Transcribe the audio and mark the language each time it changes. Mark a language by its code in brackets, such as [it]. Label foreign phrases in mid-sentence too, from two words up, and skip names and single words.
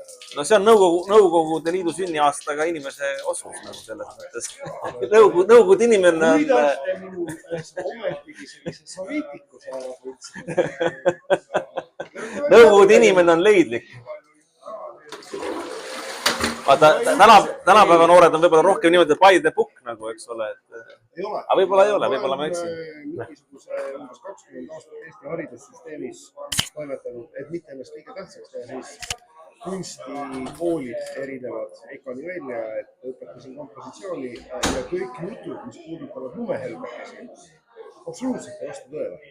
[et] No see on Nõukogude Liidu sünniaastaga inimese oskus nagu selles mõttes. Nõukogude inimene on... Kuidas te minu ometigi sellise soveetiku saavad üldse? Nõukogude inimene on leidlik. Vaata, tänapäeva noored on võib-olla rohkem niimoodi [en] by the book [et] nagu, eks ole. Ei ole. Aga võib-olla ei ole, võib-olla ma eksin. Mingisuguse umbes 20 aastat Eesti haridussüsteemis toimetanud, et mitte ennast liiga tähtsaks teha, siis kunstikoolid erinevad ikani välja, et õpetasin kompositsiooni ja kõik jutud, mis puudutavad lumehelbekesi, absoluutselt ei vasta tõele.